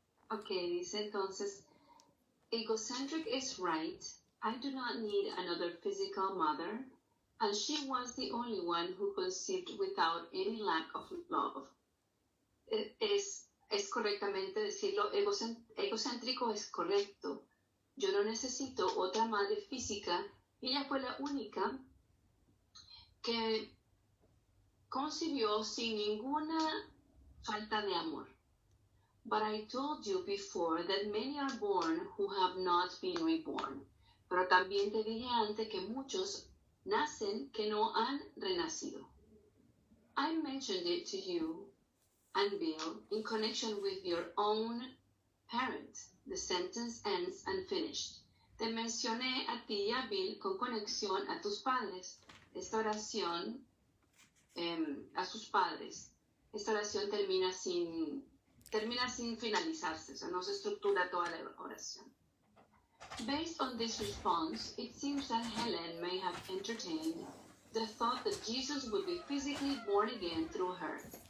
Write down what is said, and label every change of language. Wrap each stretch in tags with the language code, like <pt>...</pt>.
<es>Ok, dice entonces,</es> <en>egocentric is right. I do not need another physical mother, and she was the only one who conceived without any lack of love.</en> <es>Es correctamente decirlo, egocéntrico es correcto. Yo no necesito otra madre física, ella fue la única que concibió sin ninguna falta de amor.</es> <en>But I told you before that many are born who have not been reborn.</en> <es>Pero también te dije antes que muchos nacen que no han renacido.</es> <en>I mentioned it to you and Bill in connection with your own parent. The sentence ends unfinished.</en> <es>Te mencioné a ti y a Bill con conexión a tus padres. Esta oración, a sus padres. Esta oración termina sin finalizarse, o sea, no se estructura toda la oración.</es> <en>Based on this response, it seems that Helen may have entertained the thought that Jesus would be physically born again through her.</en>